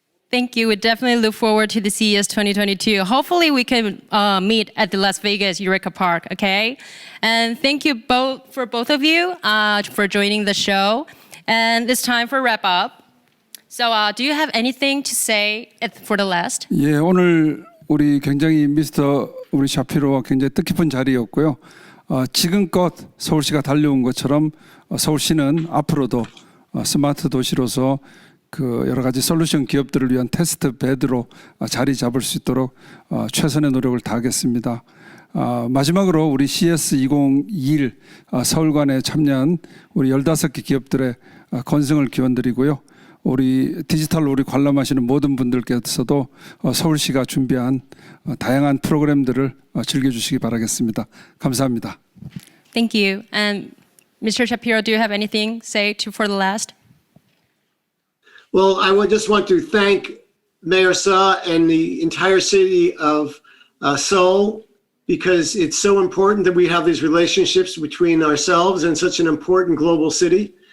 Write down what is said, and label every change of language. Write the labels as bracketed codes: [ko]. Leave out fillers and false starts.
[en] Thank you. We definitely look forward to the CES 2022. Hopefully we can meet at the Las Vegas Eureka Park, okay? And thank you for both of you for joining the show. And it's time for wrap up. So do you have anything to say for the last? [ko] 예, 오늘 우리 굉장히 우리 샤피로와 굉장히 뜻깊은 자리였고요. 지금껏 서울시가 달려온 것처럼 서울시는 앞으로도 스마트 도시로서 그 여러 가지 솔루션 기업들을 위한 테스트 베드로 자리 잡을 수 있도록 최선의 노력을 다하겠습니다. 마지막으로 우리 CES 2021 서울관에 참여한 우리 15개 기업들의 건승을 기원드리고요. 우리 디지털로 우리 관람하시는 모든 분들께서도 서울시가 준비한 다양한 프로그램들을 즐겨주시기 바라겠습니다. 감사합니다. [en] Thank you. And Mr. Shapiro, do you have anything to say for the last? Well, I would just want to thank Mayor Suh and the entire city of Seoul, because it's so important that we have these relationships between ourselves and such an important global city.